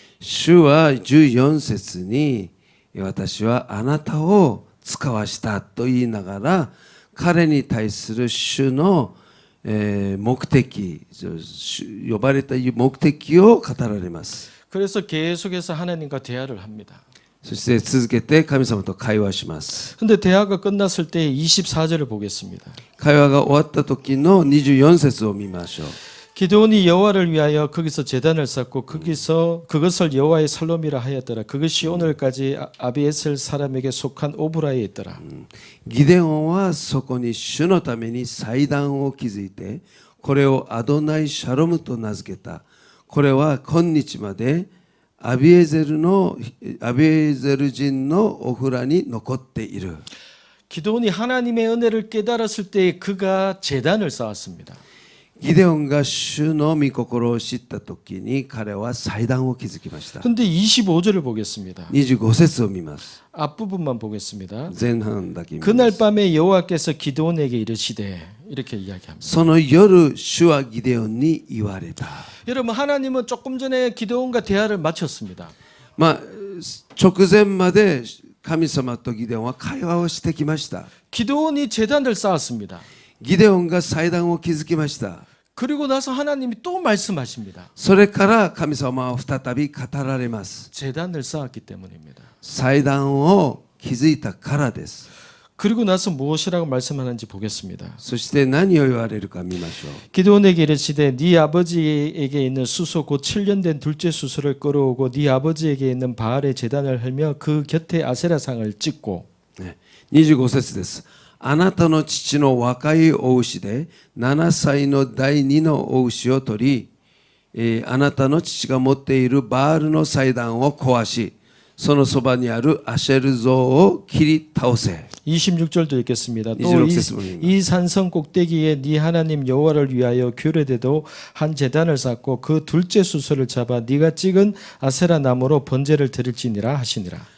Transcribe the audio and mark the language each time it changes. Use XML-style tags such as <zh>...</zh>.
<ja>主は14節に私はあなたを使わしたと言いながら彼に対する主の目的、呼ばれた目的を語られます。</ja> <ko>그래서 계속해서 하나님과 대화를 합니다.</ko> <ja>そして続けて神様と会話します。</ja> <ko>근데 대화가 끝났을 때 24절을 보겠습니다.</ko> <ja>会話が終わった時の24節を見ましょう。</ja> <ko>기드온이 여호와를 위하여 거기서 제단을 쌓고 그것을 여호와의 살롬이라 하였더라. 그것이 오늘까지 아비에셀 사람에게 속한 오브라에 있더라.</ko> <ja>ギデオンはそこに主のために祭壇を築いてこれをアドナイシャロムと名付けた。これは今日までアビエゼル人のオフラに残っている。</ja> <ko>기드온이 하나님의 은혜를 깨달았을 때 그가 제단을 쌓았습니다.</ko> <ja>ギデオンが主の御心を知った時に彼は祭壇を築きました。</ja> <ko>근데 25절을 보겠습니다.</ko> <ja>25節を見ます。</ja> <ko>앞부분만 보겠습니다.</ko> <ja>前半だけ見ます。</ja> <ko>그날 밤에 여호와께서 기드온에게 이르시되 이렇게 이야기합니다.</ko> <ja>その夜主はギデオンに言われた。</ja> <ko>여러분 하나님은 조금 전에 기드온과 대화를 마쳤습니다.</ko> <ja>直前まで神様とギデオンは会話をしてきました。</ja> <ko>기드온이 제단을 쌓았습니다.</ko> <ja>ギデオンが祭壇を築きました。</ja> <ko>그리고 나서 하나님이 또 말씀하십니다.</ko> <ja>それから神様は再び語られます。</ja> <ko>제단을 쌓았기 때문입니다.</ko> <ja>祭壇を築いたからです。</ja> <ko>그리고 나서 무엇이라고 말씀하는지 보겠습니다.</ko> <ja>そして何を言われるか見ましょう。</ja> <ko>기드온에게 이르시되 네 아버지에게 있는 수소 곧 7년 된 둘째 수소를 끌어오고 네 아버지에게 있는 바알의 제단을 헐며 그 곁에 아세라상을 찍고</ko> <ja>25節です。あなたの父の若いお牛で7歳の第2のお牛を取り、あなたの父が持っているバールの祭壇を壊し、そのそばにあるアシェル像を切り倒せ。</ja> <ko>26절도 읽겠습니다. 또 26절 이 산성 꼭대기에 네 하나님 여호와를 위하여 규례대도 한 제단을 쌓고 그 둘째 수소를 잡아 네가 찍은 아세라 나무로 번제를 드릴지니라 하시니라.</ko>